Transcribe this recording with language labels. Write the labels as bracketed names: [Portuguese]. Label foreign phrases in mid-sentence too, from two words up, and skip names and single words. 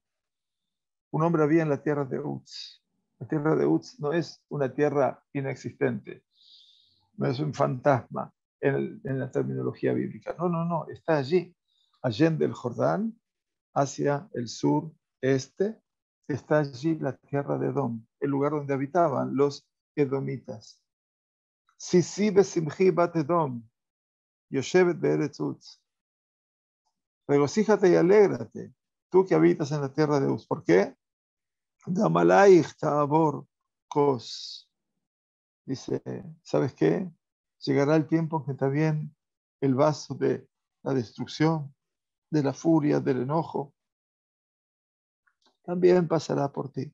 [Spanish] Un hombre había en la tierra de Uz. La tierra de Uz no es una tierra inexistente, no es un fantasma en la terminología bíblica. No, no, no, está allí, allende el Jordán, hacia el sur-este, está allí la tierra de Edom, el lugar donde habitaban los edomitas. [Hebrew] שישי ושמחי בת אדום, יושבת בארץ עוץ. [Spanish] Regocíjate y alégrate, tú que habitas en la tierra de Uz. ¿Por qué? [Hebrew] גם עליך תעבר כוס. [Spanish] Dice, ¿sabes qué? Llegará el tiempo en que también el vaso de la destrucción, de la furia, del enojo, también pasará por ti.